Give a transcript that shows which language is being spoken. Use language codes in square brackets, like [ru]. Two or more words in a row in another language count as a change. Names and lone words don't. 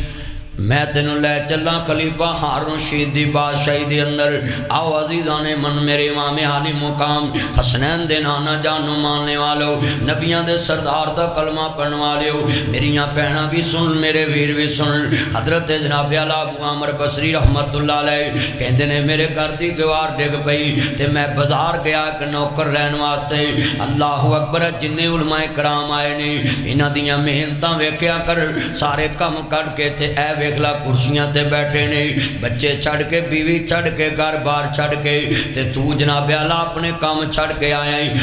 [pa] ਮੈਂ ਤੈਨੂੰ ਲੈ ਚੱਲਾ ਖ਼ਲੀਫ਼ਾ ਹਾਰੂਨ ਰਸ਼ੀਦ ਦੀ ਬਾਦਸ਼ਾਹੀ ਦੇ ਅੰਦਰ। ਆਓ ਅਜ਼ੀਜ਼ਾ ਨੇ ਮਨ ਮੇਰੇ ਇਮਾਮ ਆਲੀ ਮੁਕਾਮ ਹਸਨੈਨ ਦੇ ਨਾਨਾ ਜਾਨੂ ਮੰਨਣ ਵਾਲਿਓ, ਨਬੀਆਂ ਦੇ ਸਰਦਾਰ ਦਾ ਕਲਮਾ ਪੜ੍ਹਨ ਵਾਲਿਓ, ਮੇਰੀਆਂ ਭੈਣਾਂ ਵੀ ਸੁਣ, ਮੇਰੇ ਵੀਰ ਵੀ ਸੁਣ। ਹਜ਼ਰਤ ਜਨਾਬ ਆਲਾ ਅਬੂ ਆਮਰ ਬਸਰੀ [ar] رحمة الله عليه [pa] ਕਹਿੰਦੇ ਨੇ ਮੇਰੇ ਘਰ ਦੀ ਦੀਵਾਰ ਡਿੱਗ ਪਈ ਤੇ ਮੈਂ ਬਾਜ਼ਾਰ ਗਿਆ ਇੱਕ ਨੌਕਰ ਲੈਣ ਵਾਸਤੇ। [ar] الله أكبر, [pa] ਜਿੰਨੇ ਉਲਮਾਏ ਕਰਾਮ ਆਏ ਨੇ ਇਨ੍ਹਾਂ ਦੀਆਂ ਮਿਹਨਤਾਂ ਵੇਖਿਆ ਕਰ, ਸਾਰੇ ਕੰਮ ਕੱਟ ਕੇ ਤੇ ਐ ਵੇਖਲਾ ਕੁਰਸੀਆਂ ਤੇ ਬੈਠੇ ਨੇ, ਬੱਚੇ ਛੱਡ ਕੇ, ਬੀਵੀ ਛੱਡ ਕੇ, ਘਰ ਬਾਰ ਛੱਡ ਕੇ, ਤੇ ਤੂ ਜਨਾਬ ਆਲਾ ਆਪਣੇ ਕੰਮ ਛੱਡ ਕੇ ਆਇਆ ਹੈ।